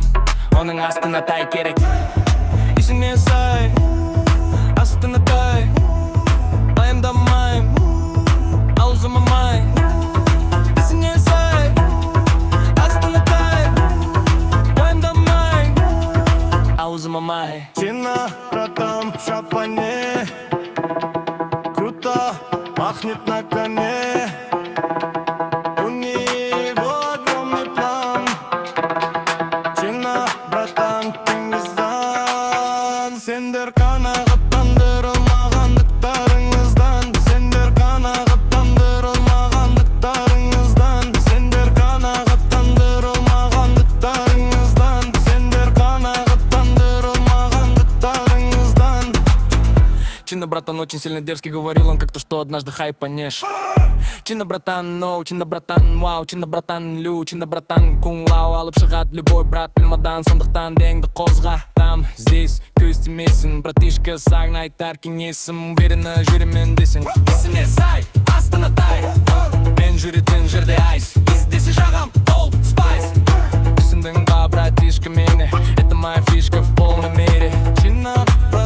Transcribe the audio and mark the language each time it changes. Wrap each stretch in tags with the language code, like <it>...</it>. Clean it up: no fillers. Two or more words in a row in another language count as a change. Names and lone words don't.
<kk>Оның астына тай керек. Есіне сай, астына тай. Баяндамайм, аузыма май. Есіне сай, астына тай. Баяндамайм, аузыма май.</kk> <ru>Чина, братан, в шапане. Круто, пахнет на коне. У него огромный план. Чина, братан, Чингисхан.</ru> <kk>Сендер қанағаттандырылмағандықтарыңыздан. Сендер қанағаттандырылмағандықтарыңыздан. Сендер қанағаттандырылмағандықтарыңыздан. Сендер қанағаттандырылмағандықтарыңыздан.</kk> <ru>Чина, братан, очень сильно дерзкий, говорил он как-то, что однажды хайпанешь. Чина, братан, ноу, Чина, братан, вау. Чина, братан, лю, Чина, братан, кун лау.</ru> <kk>Алып шығады</kk> <ru>любой брат</ru> <kk>пілмадан. Сондықтан деңді қозға.</kk> <ru>Там, здесь,</ru> <kk>көз тимесін. Братишка, сағын айтар кеңесім. Уверенно жүремін десің. Есіне сай, астына тай. Мен жүретін жерде айс. Издесе жағам, ол спайс. Түсіндің ба, братишка, мені.</kk> <ru>Это моя фишка в полной мере. Чина,</ru>